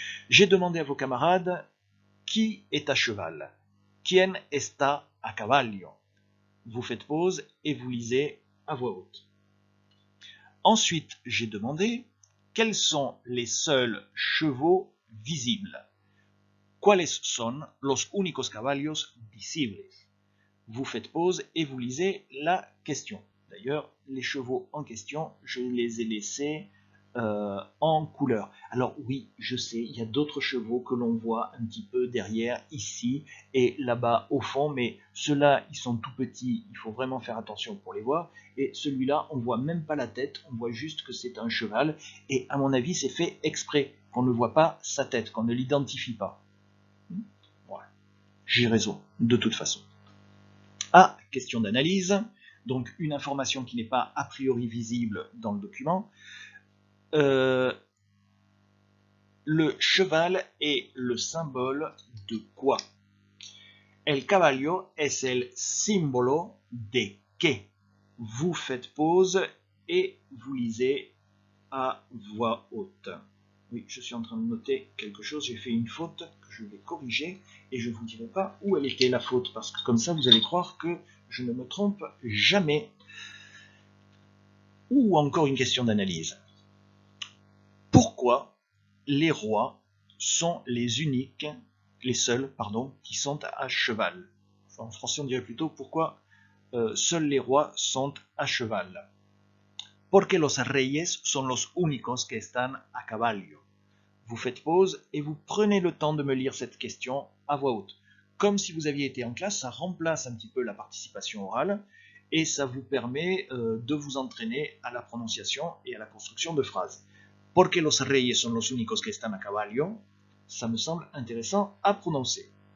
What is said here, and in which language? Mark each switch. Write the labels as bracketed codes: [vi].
[fr] J'ai demandé à vos camarades qui est à cheval. [es] Quien está a caballo? [fr] Vous faites pause et vous lisez à voix haute. Ensuite, j'ai demandé quels sont les seuls chevaux visibles. [es] ¿Cuáles son los únicos caballos visibles? [fr] Vous faites pause et vous lisez la question. D'ailleurs, les chevaux en question, je les ai laissés en couleur. Alors oui, je sais, il y a d'autres chevaux que l'on voit un petit peu derrière, ici et là-bas au fond, mais ceux-là, ils sont tout petits, il faut vraiment faire attention pour les voir. Et celui-là, on ne voit même pas la tête, on voit juste que c'est un cheval. Et à mon avis, c'est fait exprès, qu'on ne voit pas sa tête, qu'on ne l'identifie pas. Voilà. J'ai raison, de toute façon. Ah, question d'analyse, donc une information qui n'est pas a priori visible dans le document. Le cheval est le symbole de quoi? [es] El caballo es el símbolo de qué? [fr] Vous faites pause et vous lisez à voix haute. Oui, je suis en train de noter quelque chose, j'ai fait une faute que je vais corriger et je ne vous dirai pas où elle était la faute, parce que comme ça vous allez croire que je ne me trompe jamais. Ou encore une question d'analyse. Pourquoi les rois sont les seuls, qui sont à cheval? En français on dirait plutôt pourquoi seuls les rois sont à cheval. [es] Porque los reyes son los únicos que están a caballo. [fr] Vous faites pause et vous prenez le temps de me lire cette question à voix haute. Comme si vous aviez été en classe, ça remplace un petit peu la participation orale et ça vous permet de vous entraîner à la prononciation et à la construction de phrases. [es] Porque los reyes son los únicos que están a caballo, [fr] ça me semble intéressant à prononcer.